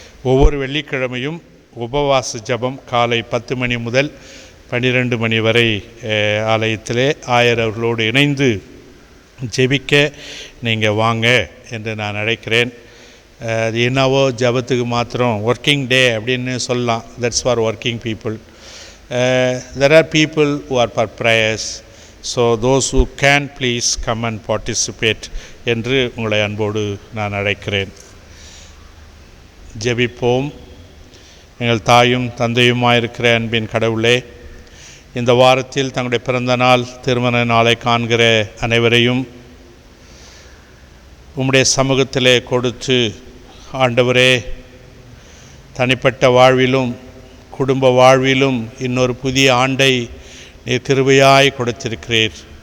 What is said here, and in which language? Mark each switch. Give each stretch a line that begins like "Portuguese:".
Tamil: ஒவ்வொரு வெள்ளிக்கிழமையும் உபவாச ஜபம் காலை 10 மணி முதல் 12 மணி வரை ஆலயத்திலே ஆயரவர்களோடு இணைந்து ஜெபிக்க நீங்கள் வாங்க என்று நான் அழைக்கிறேன். அது என்னவோ ஜபத்துக்கு மாத்திரம் ஒர்க்கிங் டே அப்படின்னு சொல்லலாம்.
English: That's for working people. There are people who are for prayers. So those who can please come and participate
Tamil: என்று உங்களை அன்போடு நான் அழைக்கிறேன். ஜெபிப்போம். எங்கள் தாயும் தந்தையுமாயிருக்கிற அன்பின் கடவுளே, இந்த வாரத்தில் தங்களுடைய பிறந்த நாள், திருமண நாளை காண்கிற அனைவரையும் உம்முடைய சமூகத்திலே கொடுத்து, ஆண்டவரே, தனிப்பட்ட வாழ்விலும் குடும்ப வாழ்விலும் இன்னொரு புதிய ஆண்டை நீர் கிருபையாய் கொடுத்திருக்கிறீர்.